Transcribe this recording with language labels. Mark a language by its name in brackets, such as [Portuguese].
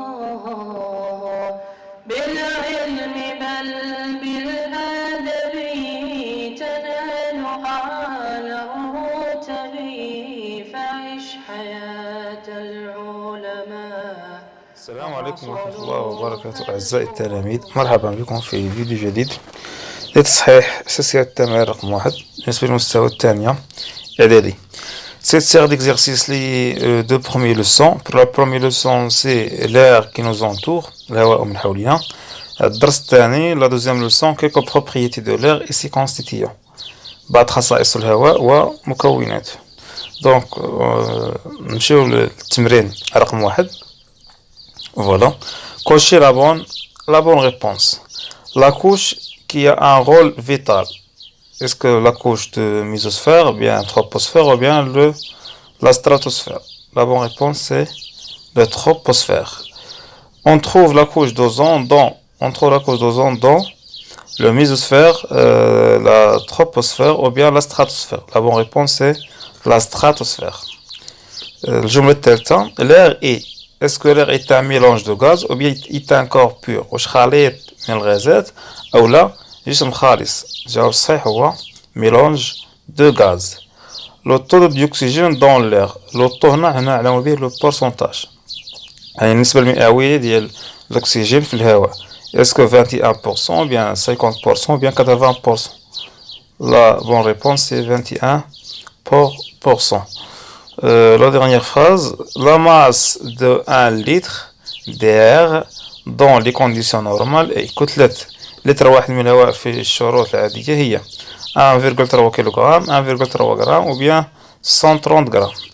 [Arabic] بالعلم بل بالأدب تنال أعلى الرتب فعش حياة العلماء. السلام عليكم ورحمة الله وبركاته أعزائي التلاميذ، مرحبا بكم في فيديو جديد لتصحيح أساسيات التمارين رقم 1 بالنسبة للمستوى الثانية إعدادي. [French] Cette série d'exercices, les deux premières leçons. Pour la première leçon, c'est l'air qui nous entoure, [Arabic] الهواء من حولنا. الدرس الثاني, [French] la deuxième leçon, quelques propriétés de l'air et ses constituants. [Arabic] بعض خصائص الهواء ومكوناته. Donc, نمشيو للتمرين رقم 1. [French] Voilà. Cochez la bonne réponse. La couche qui a un rôle vital. Est-ce que la couche de mésosphère, ou bien troposphère, ou bien la stratosphère? La bonne réponse, c'est le troposphère. On trouve la couche d'ozone dans le mésosphère, la troposphère, ou bien la stratosphère. La bonne réponse, c'est la stratosphère. [Arabic] الجملة الثالثة, [French] l'air est. Est-ce que l'air est un mélange de gaz ou bien est un corps pur؟ [Arabic] واش خليط من الغازات أو لا جسم خالص؟ الجواب الصحيح هو [French] mélange de gaz. Le taux d'oxygène dans l'air. Le taux [Arabic] هنا على به [French] le pourcentage. [Arabic] يعني النسبة المئوية ديال الأكسجين في الهواء. [French] Est-ce que 21% ou bien 50% ou bien 80%؟ La bonne réponse c'est 21%. La dernière phrase, la masse de 1 litre d'air dans les conditions normales est [Arabic] كتلة لتر واحد من الهواء في الشروط العادية هي 1,3 كيلوغرام 1,3 غرام [French] ou bien 130 غرام.